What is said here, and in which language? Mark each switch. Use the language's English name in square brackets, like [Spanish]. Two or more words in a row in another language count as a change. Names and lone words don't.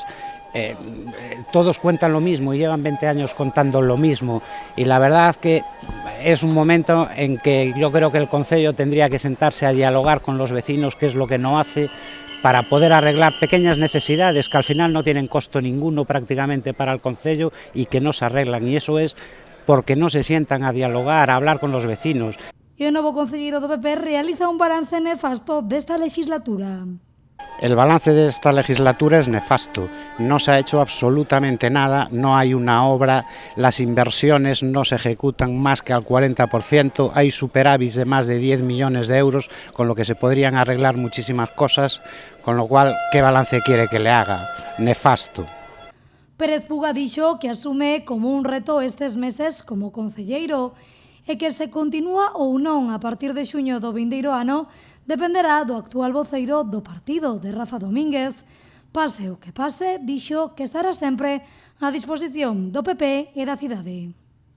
[Spanish] Todos cuentan lo mismo y llevan 20 años contando lo mismo y la verdad que es un momento en que yo creo que el concello tendría que sentarse a dialogar con los vecinos, que es lo que no hace, para poder arreglar pequeñas necesidades que al final no tienen costo ninguno prácticamente para el concello y que no se arreglan, y eso es porque no se sientan a dialogar, a hablar con los vecinos. [Galician] E o novo concelleiro do PP realiza un balance nefasto desta legislatura. [Spanish] El balance de esta legislatura es nefasto, no se ha hecho absolutamente nada, no hay una obra, las inversiones no se ejecutan más que al 40%, hay superávits de más de 10 millones de euros, con lo que se podrían arreglar muchísimas cosas, con lo cual, ¿qué balance quiere que le haga? Nefasto. [Galician] Pérez Puga dixo que asume como un reto estes meses como concelleiro e que se continúa ou non a partir de xuño do vindeiro ano dependerá do actual voceiro do partido, de Rafa Domínguez. Pase o que pase, dixo que estará sempre á disposición do PP e da cidade.